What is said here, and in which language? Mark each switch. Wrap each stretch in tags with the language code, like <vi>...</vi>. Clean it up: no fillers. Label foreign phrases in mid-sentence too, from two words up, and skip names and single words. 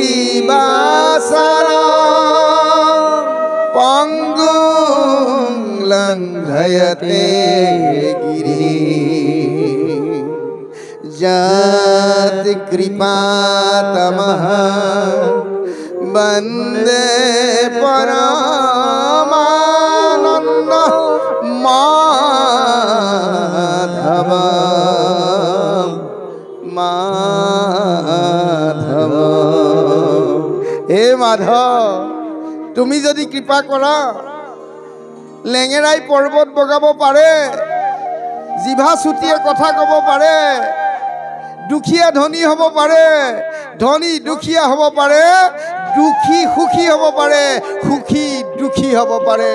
<sa>वासरा पंगुं लंघयते गिरि जत कृपा तमः वन्दे परमानन्द माधव माधव।</sa> <as>हे माधव তুমি যদি কৃপা কৰা লেঙেৰাই পৰ্বত বগাব পাৰে, জিভা চুটিয়ে কথা ক'ব পাৰে, দুখীয়া ধনী হ'ব পাৰে, ধনী দুখীয়া হ'ব পাৰে, দুখী সুখী হ'ব পাৰে, সুখী দুখী হ'ব পাৰে।</as>